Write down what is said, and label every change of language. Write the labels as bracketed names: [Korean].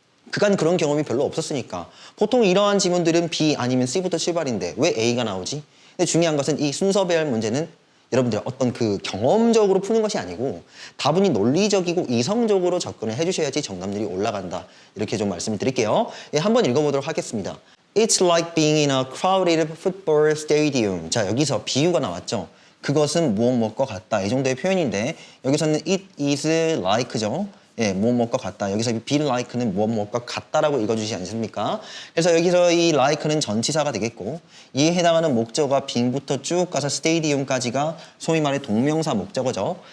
[Korean] 그간 그런 경험이 별로 없었으니까. 보통 이러한 지문들은 B 아니면 C부터 출발인데 왜 A가 나오지? 근데 중요한 것은 이 순서 배열 문제는 여러분들 어떤 그 경험적으로 푸는 것이 아니고 다분히 논리적이고 이성적으로 접근을 해주셔야지 정답률이 올라간다. 이렇게 좀 말씀을 드릴게요. 예, 한번 읽어보도록 하겠습니다. [English] It's like being in a crowded football stadium. [Korean] 자, 여기서 비유가 나왔죠. 그것은 무엇과 같다. 이 정도의 표현인데 여기서는 [English] it is like [Korean] 죠. 예, 무엇과 같다. 여기서 be like는 무엇과 같다라고 읽어주시지 않습니까? 그래서 여기서 이 like는 전치사가 되겠고 이에 해당하는 목적어가 being부터 쭉 가서 stadium까지가 소위 말해 동명사 목적어죠.